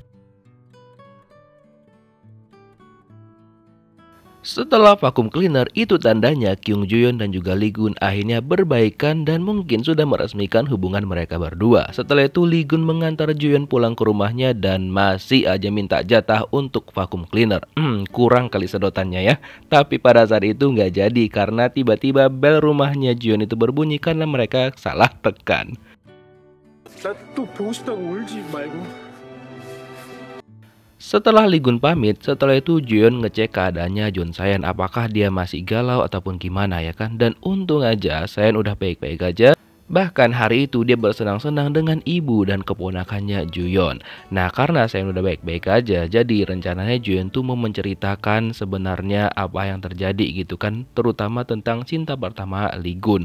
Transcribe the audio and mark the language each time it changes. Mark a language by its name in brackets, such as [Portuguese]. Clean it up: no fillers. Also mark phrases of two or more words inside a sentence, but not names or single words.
[Indonesian] Setelah [English] vakum cleaner, [Indonesian] itu tandanya Kyung Joo-yeon dan juga Lee Gun akhirnya berbaikan dan mungkin sudah meresmikan hubungan mereka berdua. Setelah itu Lee Gun mengantar Joo-yeon pulang ke rumahnya dan masih aja minta jatah untuk [English] vakum cleaner. [Indonesian] Kurang kali sedotannya ya. Tapi pada saat itu nggak jadi karena tiba-tiba bel rumahnya Joo-yeon itu berbunyi karena mereka salah tekan. [Korean] 나 또 보고 싶다고 울지 말고. [Indonesian] Setelah Lee Gun pamit, setelah itu Joo-yeon ngecek keadaannya Jun Sayan, apakah dia masih galau ataupun gimana ya kan. Dan untung aja Sayan udah baik-baik aja. Bahkan hari itu dia bersenang-senang dengan ibu dan keponakannya Joo-yeon. Nah karena Sayan udah baik-baik aja, jadi rencananya Joo-yeon tuh mau menceritakan sebenarnya apa yang terjadi gitu kan, terutama tentang cinta pertama Lee Gun.